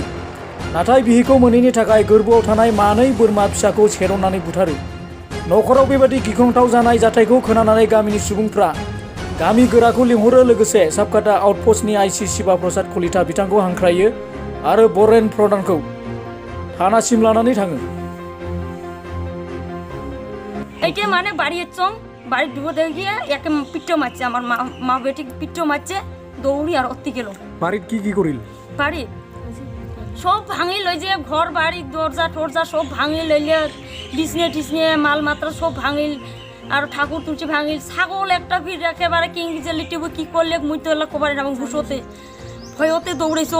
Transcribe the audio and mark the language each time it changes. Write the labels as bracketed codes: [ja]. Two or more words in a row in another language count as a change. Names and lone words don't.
[brx] नाथाय बिहिखौ मोनैनि थाखाय गोर्बोआव थानाय मानै बोरमा फिसाखौ सेरननानै बुथारो। न'खराव बेबादि गिख्रंथाव जानाय जाथायखौ खोनानानै गामिनि सुबुंफ्रा गामि गोराखौ लिंहरो लोगोसे साबकाटा आउटपस्टनि आइसि शिवा प्रसाद कलिता बिथांखौ हांख्रायो आरो बरेन प्रधानखौ थानासिम लानानै थाङो। [rkt] এইটা মানে বাড়ির চং বাড়ি ঢুকতে গিয়ে একে পিঠো মারছে আমার মা বেটি পিঠো মারছে দৌড়ি আর অতি গেল। বাড়িত কি করিল? বাড়ি সব ভাঙি লই যে ঘর বাড়ি দরজা টরজা সব ভাঙি লইলে বিছনে টিছনে মাল মাত্র সব ভাঙিল আর ঠাকুর তুলছি ভাঙিল ছাগল একটা ভিড় একেবারে কিংজে লিটিব কি করলে মুই তো এলা কবারে না ঘুষোতে ভয়তে দৌড়েছং।